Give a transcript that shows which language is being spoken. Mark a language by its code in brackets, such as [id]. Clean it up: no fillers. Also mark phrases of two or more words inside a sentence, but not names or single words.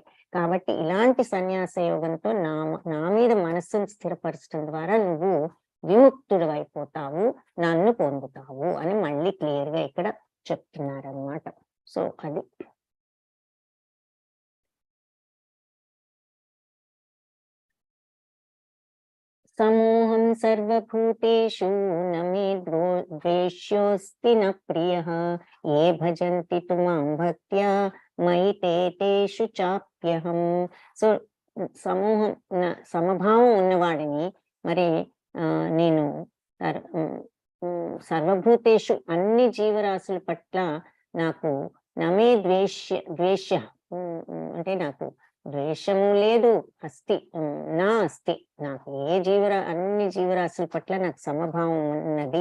[te] కాబట్టి ఇలాంటి సన్యాస యోగంతో నా మీద మనస్సును స్థిరపరచడం ద్వారా నువ్వు విముక్తుడు అయిపోతావు, నన్ను పొందుతావు అని మళ్ళీ క్లియర్ గా ఇక్కడ చెప్తున్నారనమాట. సో అది [sa] సమూహం సర్వభూతేషు నమే ద్వేష్యోస్తి న ప్రియః ఏ భజంతి తు మాం భక్త్యా మయి తేషు చాప్యహం. [te] సో సమభావం ఉన్నవాడిని మరి నేను సర్వభూతేషు అన్ని జీవరాశుల పట్ల నాకు [sa] నమే ద్వేష్య [te] అంటే నాకు ద్వేషము లేదు, అస్తి నాకు అన్ని జీవరాశుల పట్ల నాకు సమభావం ఉన్నది.